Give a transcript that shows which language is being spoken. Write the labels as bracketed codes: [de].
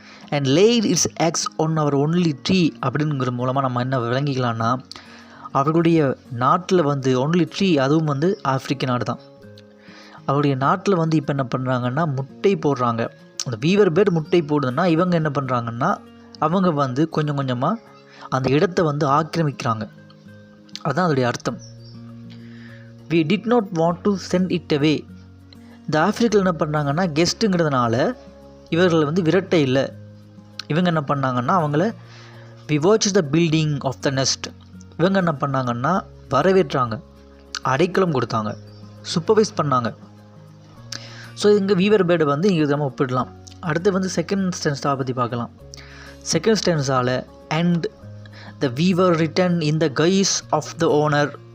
[en] and late it's X one our only tree [ta] அப்படிங்கிற மூலமாக நம்ம என்ன விளங்கிக்கலாம்னா, அவர்களுடைய நாட்டில் வந்து ஒன்லி ட்ரீ, அதுவும் வந்து ஆஃப்ரிக்க நாடு தான். அவருடைய நாட்டில் வந்து இப்போ என்ன பண்ணுறாங்கன்னா முட்டை போடுறாங்க. அந்த வீவர் பேர்டு முட்டை போடுதுன்னா இவங்க என்ன பண்ணுறாங்கன்னா அவங்க வந்து கொஞ்சம் கொஞ்சமாக அந்த இடத்த வந்து ஆக்கிரமிக்கிறாங்க. அதுதான் அதோடைய அர்த்தம். [en] we did not want to send it away. [ta] இந்த ஆஃப்ரிக்கில் என்ன பண்ணுறாங்கன்னா கெஸ்ட்டுங்கிறதுனால இவர்களை வந்து விரட்ட இல்லை. இவங்க என்ன பண்ணாங்கன்னா அவங்கள [en] we watch the building of the nest. [ta] இவங்க என்ன பண்ணாங்கன்னா வரவேற்றாங்க, அடைக்கலம் கொடுத்தாங்க, சூப்பர்வைஸ் பண்ணாங்க. ஸோ இங்கே வீவர் பேர்டு வந்து இங்கே நம்ம ஒப்பிடலாம். அடுத்து வந்து செகண்ட் ஸ்டென்ஸாக பற்றி பார்க்கலாம். [en] Second ஸ்டென்ஸால் and the weaver written in the guise of the owner.